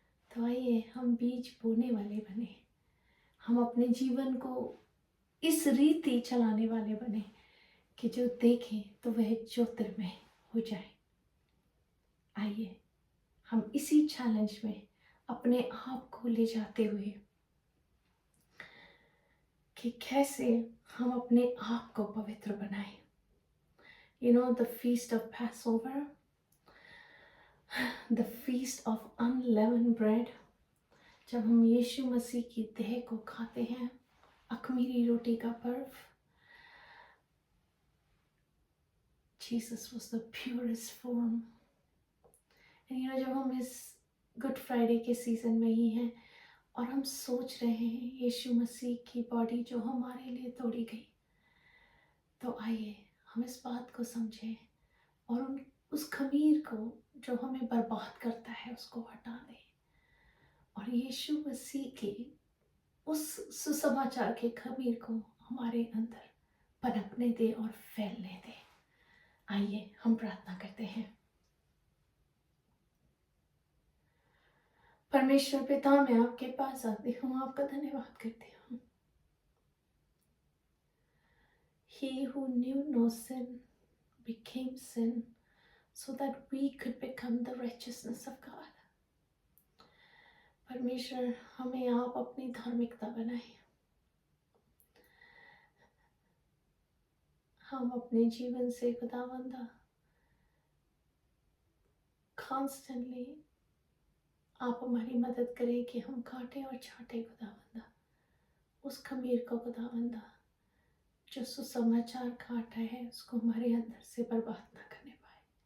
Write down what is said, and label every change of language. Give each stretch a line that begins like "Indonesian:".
Hindi: तो आइए हम बीज बोने वाले बने, हम अपने जीवन को इस रीति चलाने वाले बने कि जो देखें तो वह ज्योतिर्मय हो जाए। आइए हम इसी चैलेंज में अपने आप को ले जाते हुए कि कैसे हम अपने आप को पवित्र बनाएं।
English: the feast of Passover, the feast of unleavened bread,
Hindi: जब हम यीशु मसीह की देह को खाते हैं, अख़मीरी रोटी का पर्व,
English: Jesus was the purest form.
Hindi: And जब हम इस गुड फ्राइडे के सीजन में ही हैं और हम सोच रहे हैं यीशु मसीह की बॉडी जो हमारे लिए तोड़ी गई, तो आइए हम इस बात को समझें और उस खमीर को जो हमें बर्बाद करता है उसको हटा दें और यीशु मसीह के उस सुसमाचार के खमीर को हमारे अंदर पनपने दें और फैलने दें। आइए हम प्रार्थना करते हैं। परमेश्वर पिता, मैं आपके पास आती हूँ, आपका धन्यवाद करती हूँ।
English: He who knew no sin became sin so that we could become the righteousness of God.
Hindi: परमेश्वर, हमें आप अपनी धार्मिकता बनाएं। हम अपने जीवन से खुदावंदा कॉन्स्टेंटली आप हमारी मदद करें कि हम काटे और छाटे खुदावंदा उस खमीर को खुदावंदा जो सुसमाचार काटा है उसको हमारे अंदर से बर्बाद ना करने पाए,